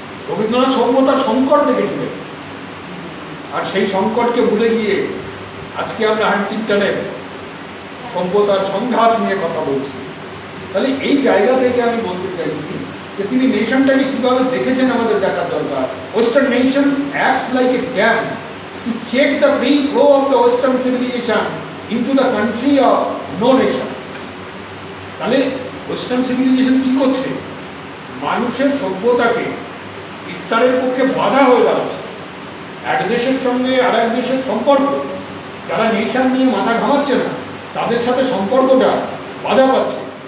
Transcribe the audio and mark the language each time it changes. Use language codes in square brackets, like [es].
[bn] রবীন্দ্রনাথ সভ্যতার সংকট দেখেছিলেন, আর সেই সংকটকে ভুলে গিয়ে আজকে আমরা হান্টিংটনের সভ্যতার সংঘাত নিয়ে কথা বলছি। তাহলে এই জায়গা থেকে আমি বলতে চাইছি যে তিনি নেশনটাকে কিভাবে দেখেছেন আমাদের দেখার দরকার। [en] Western nation acts like a dam to check the free flow of the Western civilization into the country of no nation. [bn] তাহলে ওয়েস্টার্ন সিভিলাইজেশন কি করছে? মানুষের সভ্যতাকে বিস্তারের পক্ষে বাধা হয়ে দাঁড়াচ্ছে। এক দেশের সঙ্গে আর এক দেশের সম্পর্ক, যারা নেশন নিয়ে মাথা ঘামাচ্ছে না তাদের সাথে সম্পর্কটা বাধা পাচ্ছে।